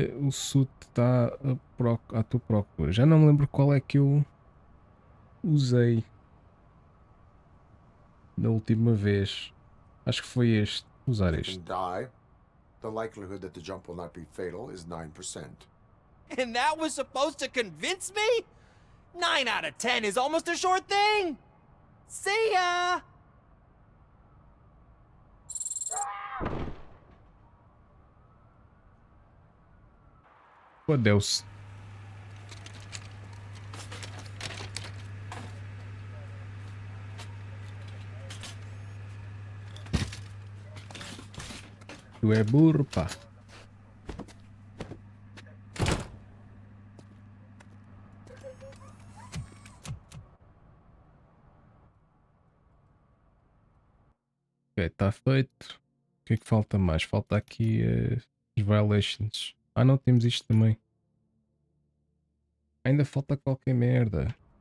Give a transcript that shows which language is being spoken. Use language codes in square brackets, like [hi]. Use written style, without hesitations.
[pt] O suit está à tua procura. Já não me lembro qual é que eu usei na última vez. Acho que foi este. Usar [en] You [pt] este. [en] can die. The likelihood that the jump will not be fatal is 9%. And that was supposed to convince me? 9 out of 10 is almost a sure thing. See ya! [pt] Fodeu-se. Tu é burro, pá. Ok, está feito. O que é que falta mais? Falta aqui as violations. Ah, não, temos isto também. Ainda falta qualquer merda.